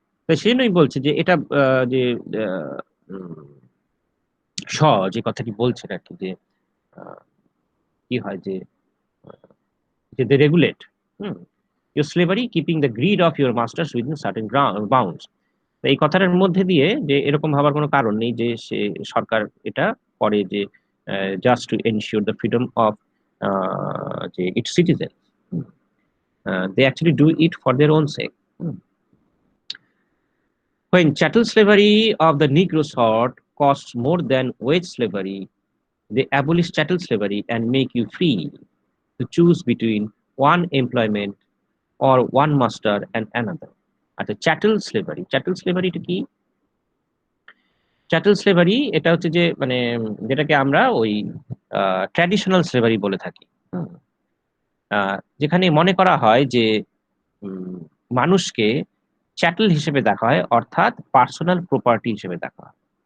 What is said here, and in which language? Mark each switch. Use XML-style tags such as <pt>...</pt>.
<bn>তো সেই জন্যই বলছি যে এটা যে আহ, উম, স যে কথাটি বলছেন আর কি যে আহ, কি হয় যে যে</bn> <en>They regulate your slavery keeping the grid of your masters within certain bounds.</en> <bn>এই কথাটার মধ্যে দিয়ে যে এরকম ভাবার কোনো কারণ নেই যে সে সরকার এটা করে যে</bn> <en>Just to ensure the freedom of যে its citizen, they actually do it for their own sake. When chattel slavery of the Negro sort costs more than wage slavery, they abolish chattel slavery and make you free to choose between one employment or one master and another.</en> <bn>আচ্ছা, চ্যাটেল স্লেভারিটা কি? চ্যাটেল slavery এটা হচ্ছে যে মানে যেটাকে আমরা ওই traditional slavery বলে থাকি। হুম, যেখানে মনে করা হয় যে উম, মানুষকে চ্যাটেল হিসেবে দেখা হয়, অর্থাৎ পার্সোনাল প্রপার্টি হিসেবে দেখা হয়।</bn>